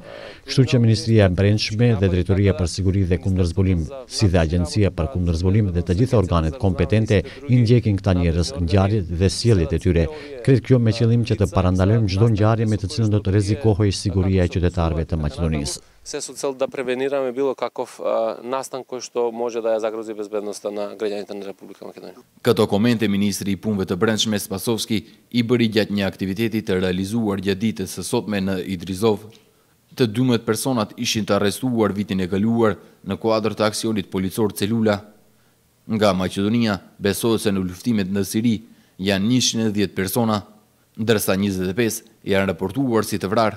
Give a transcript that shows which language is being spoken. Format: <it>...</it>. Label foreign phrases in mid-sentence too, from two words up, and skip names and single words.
<sq>Kështu që Ministria e Brendshme dhe Drejtoria për Siguri dhe Kundërzbulim, si dhe Agjencia për Kundërzbulim dhe të gjitha organet kompetente i ndjekin këta njerëz, ngjarjet dhe sjelljet e tyre. Krejt kjo me qëllim që të parandalojmë çdo ngjarje me të cilën do të rrezikohej siguria e qytetarëve të Maqedonisë.</sq> <mk>Се со цел да превенираме било каков настан кој што може да ја загрози безбедноста на граѓаните на Република Македонија.</mk> <sq>Këto komente Ministri i Punëve të Brendshme Spasovski i bëri gjatë një aktiviteti të realizuar gjatë ditës së sotme në Idrizov. Të 12 personat ishin të arrestuar vitin e kaluar në kuadër të aksionit policor Celula. Nga Maqedonia besohet se në luftimet në Siri janë 110 persona, ndërsa 25 janë raportuar si të vrarë.</sq>